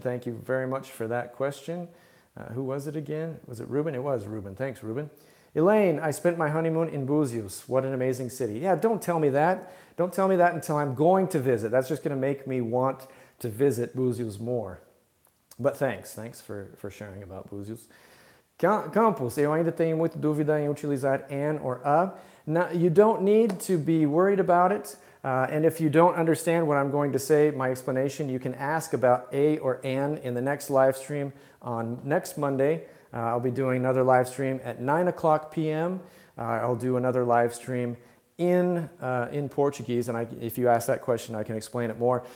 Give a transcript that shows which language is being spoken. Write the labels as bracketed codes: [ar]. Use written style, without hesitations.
[en] Thank you very much for that question. Who was it again? Was it Ruben? It was Ruben. Thanks, Ruben. Elaine, I spent my honeymoon in Búzios. What an amazing city. Yeah, don't tell me that. Don't tell me that until I'm going to visit. That's just going to make me want to visit Búzios more. But thanks for sharing about Búzios. [pt] Campos, eu ainda tenho muita dúvida em utilizar an or a. [en] Now, you don't need to be worried about it. And if you don't understand what I'm going to say, my explanation, you can ask about a or an in the next live stream on next Monday. I'll be doing another live stream at 9 o'clock p.m. I'll do another live stream in Portuguese, and if you ask that question, I can explain it more.